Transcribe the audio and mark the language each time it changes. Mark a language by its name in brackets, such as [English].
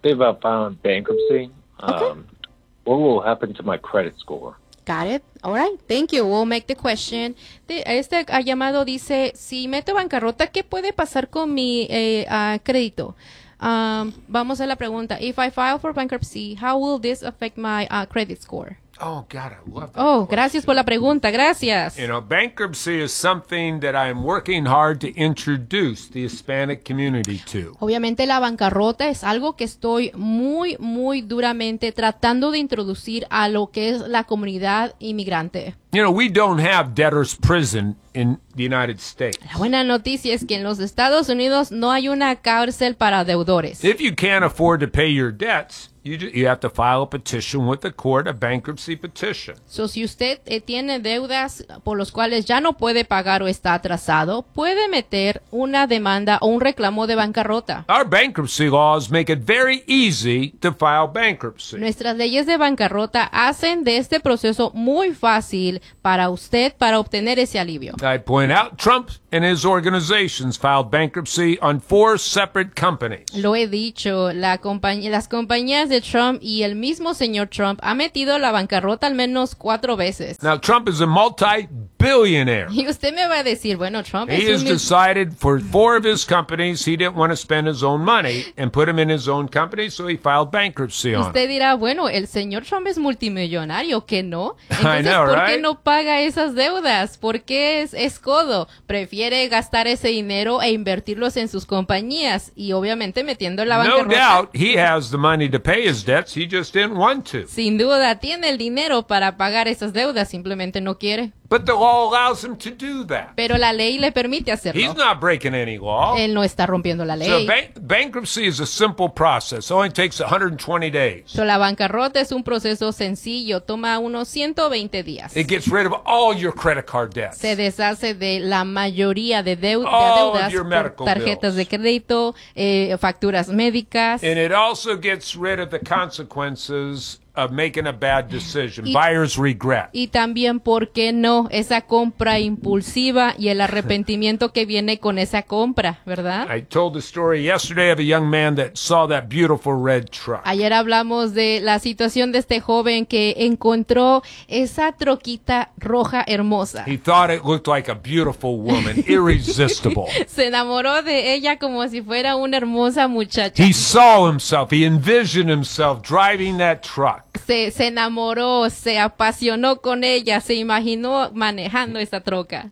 [English] If I found bankruptcy, what will happen to my credit score? Got it. All right. Thank you. We'll make the question. [Spanish] Este llamado dice, si meto bancarrota, ¿qué puede pasar con mi crédito? Vamos a la pregunta. [English] If I file for bankruptcy, how will this affect my credit score? Oh, God, I love that. Oh, question. [Spanish] Gracias por la pregunta. Gracias. [English] You know, bankruptcy is something that I'm working hard to introduce the Hispanic community to. [Spanish] Obviamente, la bancarrota es algo que estoy muy, muy duramente tratando de introducir a lo que es la comunidad inmigrante. [English] You know, we don't have debtor's prison in the United States. [Spanish] La buena noticia es que en los Estados Unidos no hay una cárcel para deudores. [English] If you can't afford to pay your debts, you have to file a petition with the court, a bankruptcy petition. [Spanish] So si usted tiene deudas por los cuales ya no puede pagar o está atrasado, puede meter una demanda o un reclamo de bancarrota. [English] Our bankruptcy laws make it very easy to file bankruptcy. [Spanish] Nuestras leyes de bancarrota hacen de este proceso muy fácil para usted para obtener ese alivio. [English] I point out Trump and his organizations filed bankruptcy on 4 separate companies. [Spanish] Lo he dicho, las compañías de Trump y el mismo señor Trump ha metido la bancarrota al menos 4 veces. [English] Now Trump is a multi-billionaire. [Spanish] Y usted me va a decir, bueno, Trump [English] he [Spanish] es [English] has decided for 4 of his companies he didn't want to spend his own money and put him in his own company, so he filed bankruptcy on. [Spanish] Usted dirá, bueno, el señor Trump es multimillonario, ¿qué no? Entonces, ¿por qué no paga esas deudas? ¿Por qué es codo? Prefiere gastar ese dinero e invertirlos en sus compañías y obviamente metiendo la bancarrota. [English] No doubt he has the money to pay his debts, he just didn't want to. [Spanish] Sin duda, tiene el dinero para pagar esas deudas, simplemente no quiere. [English] But the law allows him to do that. [Spanish] Pero la ley le permite hacerlo. [English] He's not breaking any law. [Spanish] Él no está rompiendo la ley. [English] So bankruptcy is a simple process. It only takes 120 days. [Spanish] So la bancarrota es un proceso sencillo. Toma unos 120 días. [English] It gets rid of all your credit card debts. [Spanish] Se deshace de la mayoría de deudas. Tarjetas de crédito, facturas médicas. [English] And it also gets rid of the consequences of making a bad decision, buyer's regret. [Spanish] Y también, ¿por qué no? Esa compra impulsiva y el arrepentimiento que viene con esa compra, ¿verdad? [English] I told the story yesterday of a young man that saw that beautiful red truck. [Spanish] Ayer hablamos de la situación de este joven que encontró esa troquita roja hermosa. [English] He thought it looked like a beautiful woman, irresistible. [Spanish] Se enamoró de ella como si fuera una hermosa muchacha. [English] He saw himself, he envisioned himself driving that truck. [Spanish] Se enamoró, se apasionó con ella, se imaginó manejando esa troca.